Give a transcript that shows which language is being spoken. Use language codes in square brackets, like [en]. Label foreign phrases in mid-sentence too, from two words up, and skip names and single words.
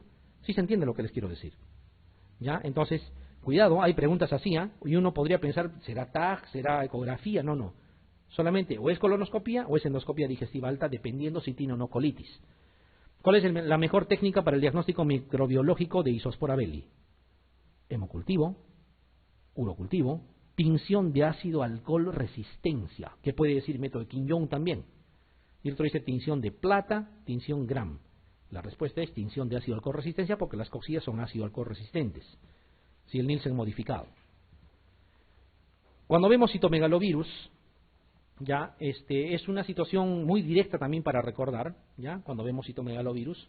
[es] ¿Sí se entiende lo que les quiero decir? ¿Ya? Entonces, cuidado, hay preguntas así, y uno podría pensar, ¿será TAG, será ecografía? No, no. Solamente o es colonoscopía o es endoscopía digestiva alta, dependiendo si tiene o no colitis. ¿Cuál es la mejor técnica para el diagnóstico microbiológico de Isospora belli? Hemocultivo, urocultivo, tinción de ácido alcohol resistencia, que puede decir método de Quinjón también. Y el otro dice tinción de plata, tinción Gram. La respuesta es tinción de ácido alcohol resistencia porque las coxillas son ácido alcohol resistentes. Si el Nielsen modificado. Cuando vemos citomegalovirus, ya es una situación muy directa también para recordar, ya cuando vemos citomegalovirus.